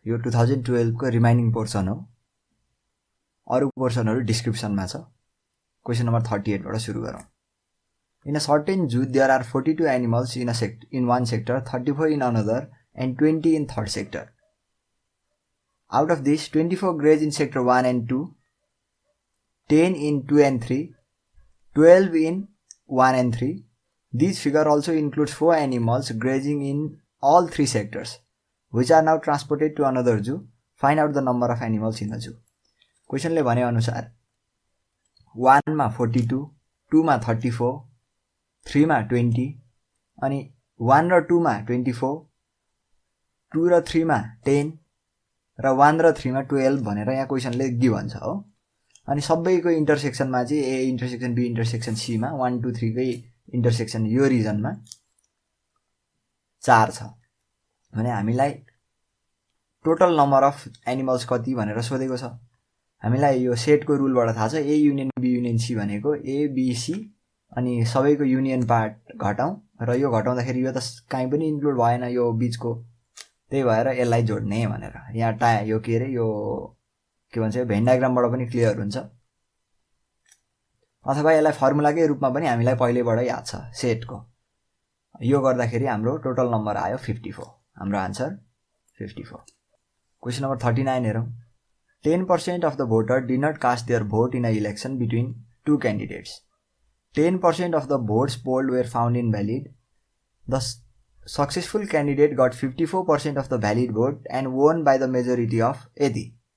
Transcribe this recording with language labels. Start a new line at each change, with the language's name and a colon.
Nepali: यो 2012 को remaining portion हो। अरु पोर्सनहरु डिस्क्रिप्सनमा छ। क्वेशन नम्बर 38 बाट सुरु गरौँ।
English: In a certain zoo there are 42 animals in one sector, 34 in another and 20 in third sector. Out of this, 24 graze in sector 1 and 2, 10 in 2 and 3, 12 in 1 and 3. This figure also includes 4 animals grazing in all 3 sectors, which are now transported to another zoo. Find out the number of animals in the zoo.
Nepali: Question ले भने अनुसार 1 मा 42, 2 मा 34, 3 मा 20 अनि 1 र 2 मा 24, 2 र 3 मा 10 र 1 र 3 मा 12 भनेर यहाँ क्वेशनले गिभन छ हो। अनि सबैको इन्टरसेक्सनमा चाहिँ A intersection be intersection C मा 1 2 3 कै इन्टरसेक्सन यो रिजनमा 4 छ भने हामीलाई टोटल नम्बर अफ एनिमल्स कति भनेर सोधेको छ। हामीलाई यो सेटको रुलबाट थाहा छ A union be union C भनेको ए बी सी अनि सबैको युनियन पार्ट घटाउँ र यो घटाउँदाखेरि यो त कहीँ पनि इन्क्लुड भएन यो बीचको, त्यही भएर यसलाई जोड्ने भनेर यहाँ यो के रे यो के भन्छ भेन डायग्रामबाट पनि क्लियर हुन्छ, अथवा यसलाई फर्मुलाकै रूपमा पनि हामीलाई पहिलेबाट याद छ सेटको। यो गर्दाखेरि हाम्रो टोटल नम्बर आयो 54। हाम्रो आन्सर 54। क्वेशन नम्बर 39 हेरौँ।
English: 10% of the voter did not cast their vote in an election between two candidates. 10% of the votes polled were found invalid. The successful candidate got 54% of the valid vote and won by the majority of
Nepali: यति।